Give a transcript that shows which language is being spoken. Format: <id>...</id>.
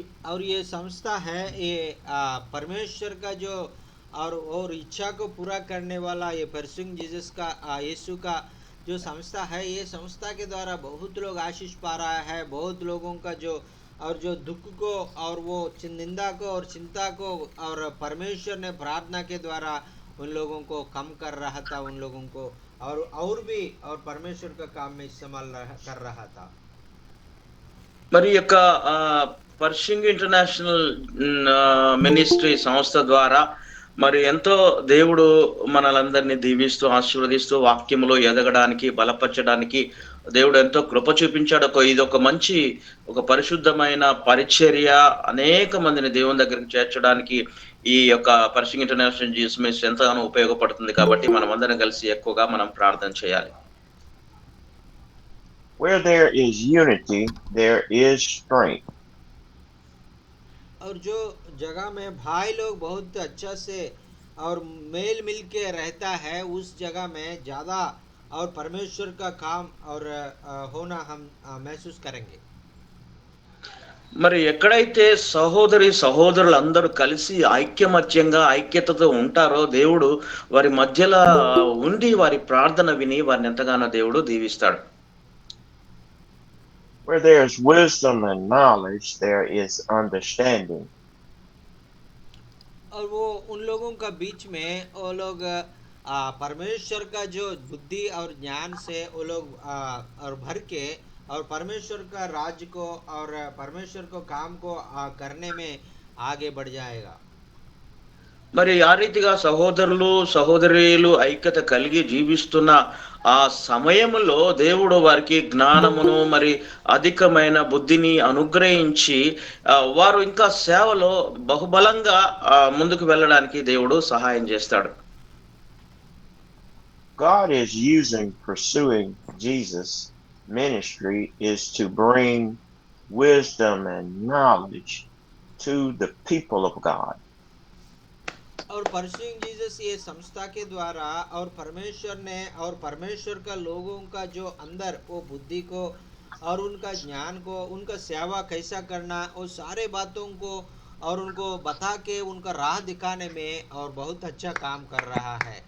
<hi>और ये संस्था है, ये परमेश्वर का जो और इच्छा को पूरा करने वाला ये परसुइंग जीसस का यीशु का जो संस्था है, ये संस्था के द्वारा बहुत लोग आशीष पा रहा है। बहुत लोगों का जो दुख को और वो निंदा को और चिंता को और परमेश्वर ने प्रार्थना के द्वारा उन लोगों को कम कर रहा था, उन लोगों को और भी और परमेश्वर का काम में इस्तेमाल कर रहा था।</hi> <te>మరి యొక్క పర్షింగ్ ఇంటర్నేషనల్ మినిస్ట్రీ సంస్థ ద్వారా మరి ఎంతో దేవుడు మనలందరినీ దీవిస్తూ ఆశీర్వదిస్తూ వాక్యములో ఎదగడానికి బలపరచడానికి దేవుడు ఎంతో కృప చూపించాడు. ఇది ఒక మంచి ఒక పరిశుద్ధమైన పరిచర్య, అనేక మందిని దేవుని దగ్గరికి చేర్చడానికి ఈ యొక్క పర్షింగ్ ఇంటర్నేషనల్ జీసస్ మినిస్ట్రీ ఎంతగానో ఉపయోగపడుతుంది. కాబట్టి మనం అందరం కలిసి ఎక్కువగా మనం ప్రార్థన చేయాలి.</te> <en>Where there is unity, there is strength.</en> <hi>और जो जगह में भाई लोग बहुत अच्छा से और मेल मिल के रहता है, उस जगह में ज़्यादा और परमेश्वर का काम और होना हम महसूस करेंगे।</hi> <te>మరి ఎక్కడైతే సహోదరి సహోదరులందరూ కలిసి ఐక్యమత్యంగా ఐక్యతతో ఉంటారో దేవుడు వారి మధ్యలో ఉండి వారి ప్రార్థన విని వారిని ఎంతగానో దేవుడు దీవిస్తాడు.</te> <en>Where there is wisdom and knowledge, there is understanding.</en> <hi>और वो उन लोगों का बीच में वो लोग परमेश्वर का जो बुद्धि और ज्ञान से वो लोग और भर के और परमेश्वर का राज्य को और परमेश्वर को काम को करने में आगे बढ़ जाएगा।</hi> <te>మరి ఆ రీతిగా సహోదరులు సహోదరీలు ఐక్యత కలిగి జీవిస్తున్న ఆ సమయంలో దేవుడు వారికి జ్ఞానమును మరి అధికమైన బుద్ధిని అనుగ్రహించి వారు ఇంకా సేవలో బహుబలంగా ముందుకు వెళ్ళడానికి దేవుడు సహాయం చేస్తాడు.</te> <en>God is using pursuing Jesus ministry is to bring wisdom and knowledge to the people of God.</en> <hi>और परसुइंग जीसस ये संस्था के द्वारा और परमेश्वर ने और परमेश्वर का लोगों का जो अंदर वो बुद्धि को और उनका ज्ञान को, उनका सेवा कैसा करना, और सारे बातों को और उनको बता के उनका राह दिखाने में और बहुत अच्छा काम कर रहा है।</hi>